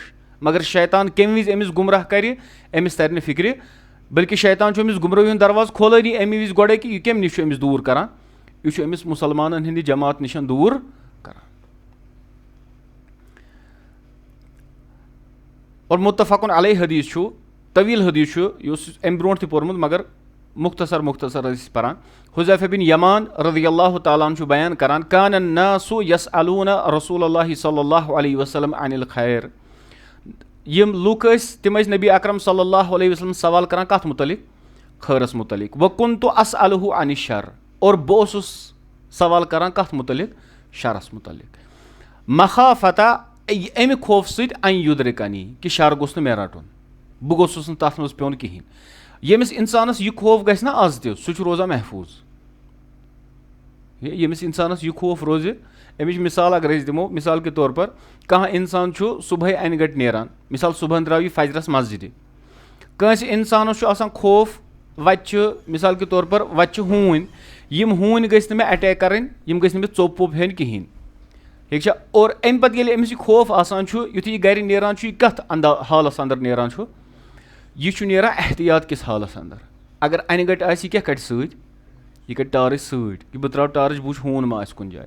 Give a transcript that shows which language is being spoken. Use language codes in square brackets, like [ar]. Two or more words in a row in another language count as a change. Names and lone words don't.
[ks] مگر شیطان کَمہِ وِزِ أمِس گُمراہ کَرِ أمِس تَرِ نہٕ فِکرِ, بٔلکہِ شیطان چھُ أمِس گُمرٲہی ہُنٛد دروازٕ کھولٲنی اَمہِ وِزِ گۄڈَے کہِ یہِ کَمہِ نِش چھُ أمِس دوٗر کَران, یہِ چھُ أمِس مُسلمانَن ہِنٛدِ جماعت نِش دوٗر کَران. اور مُتفقُن علیہ حدیث چھُ, طویل حدیث چھُ, یُس اَمہِ برونٛٹھ تہِ پوٚرمُت مگر مختصر ٲسۍ أسۍ پَران. حُذیفہ بِن یمان [ar] رضی اللہ تعالیٰ عنہ [ks] چھُ بیان کران, [ar] کان الناس یسألون رسول اللہ صلی اللہ علیہ وسلم عن الخیر. [ks] یِم لُکھ ٲسۍ تِم ٲسۍ نبی اکرم [ar] صلی اللہ علیہ وسلم [ks] سوال کران کَتھ مُتعلق, خٲرَس مُتعلق. [ar] وَکُنتُ اسألہُ عن الشر, [ks] اور بہٕ اوسُس سوال کران کَتھ مُتعلق, شرس مُتعلق. مخافتا, اَمہِ خوفہٕ سۭتۍ [ar] ان یُدرِکنی, [ks] کہِ شر گوٚژھ نہٕ مےٚ رَٹُن, بہٕ گوٚژھُس نہٕ تَتھ منٛز پیوٚن کِہینۍ. ییٚمِس اِنسانَس یہِ خوف گژھِ نا آز تہِ, سُہ چھُ روزان محفوٗظ. ییٚمِس اِنسانَس یہِ خوف روزِ, اَمِچ مِثال اگر أسۍ دِمو, [ur] مِثال کے طور پر [ks] کانٛہہ اِنسان چھُ صُبحٲے اَنہِ گَٹہِ نیران, مِثال صُبحن درٛاو یہِ فجرس مسجِدِ. کٲنٛسہِ اِنسانَس چھُ آسان خوف, وَتہِ چھُ [ur] مِثال کے طور پر [ks] وَتہِ چھِ ہوٗنۍ, یِم ہوٗنۍ گٔژھۍ نہٕ مےٚ اَٹیک کَرٕنۍ, یِم گٔژھۍ نہٕ مےٚ ژوٚپ ووٚپ ہیٚنۍ کِہینۍ, ٹھیٖک چھا. اور اَمہِ پَتہٕ ییٚلہِ أمِس یہِ خوف آسان چھُ, یُتھُے یہِ گرِ نیران چھُ, یہِ کَتھ حالَس اَنٛدر نیران چھُ, یہِ چھُ نیران احتِیاط کِس حالَس اَنٛدر. اگر اَنہِ گَٹہِ آسہِ, یہِ کیٛاہ کَڑِ سۭتۍ, یہِ کَڑِ ٹارٕچ سۭتۍ, کہِ بہٕ ترٛاوٕ ٹارٕچ, بہٕ وٕچھِ ہوٗن ما آسہِ کُنہِ جایہِ.